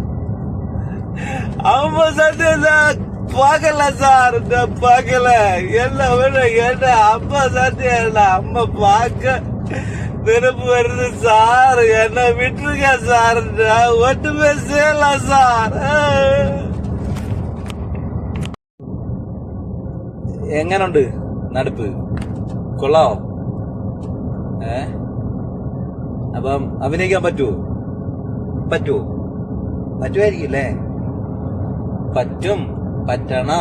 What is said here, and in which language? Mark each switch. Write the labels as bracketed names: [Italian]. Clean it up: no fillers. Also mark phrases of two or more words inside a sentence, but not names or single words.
[Tamil] அம்மா சத்தியம் சார், பார்க்கல சார், நான் பார்க்கல. என்ன வேணும் என்ன? அம்மா சத்தியம், அம்மா பார்க்க நினைப்பு வருது சார், என்ன விட்டுருங்க சார், நான் ஒட்டுமே செய்யலாம் சார். [Malayalam] എങ്ങനുണ്ട് നടപ്പ്? കൊള്ളാവോ? അപ്പം അഭിനയിക്കാൻ പറ്റുമായിരിക്കില്ലേ? പറ്റും, പറ്റണം.